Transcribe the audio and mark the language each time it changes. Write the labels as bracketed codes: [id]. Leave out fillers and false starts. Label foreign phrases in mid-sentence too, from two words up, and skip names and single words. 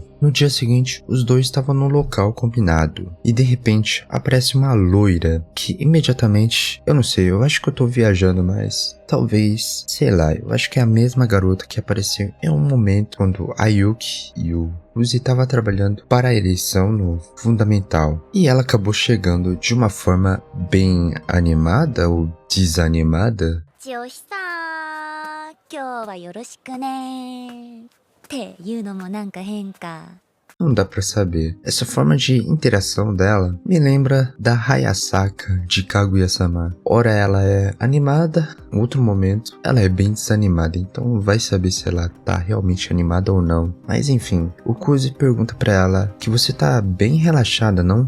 [pt] No dia seguinte, os dois estavam no local combinado e de repente aparece uma loira que imediatamente, eu não sei, eu acho que eu tô viajando, mas talvez, sei lá, eu acho que é a mesma garota que apareceu em um momento quando a Yuki e o Kuze estavam trabalhando para a eleição no fundamental, e ela acabou chegando de uma forma bem animada ou desanimada. [ja] 今日はよろしくねっていうのもなんか変か。 [pt] Não dá pra saber. Essa forma de interação dela me lembra da Hayasaka de Kaguya-sama. Ora ela é animada, em outro momento ela é bem desanimada, então vai saber se ela tá realmente animada ou não. Mas enfim, o Kuze pergunta pra ela que você tá bem relaxada, não?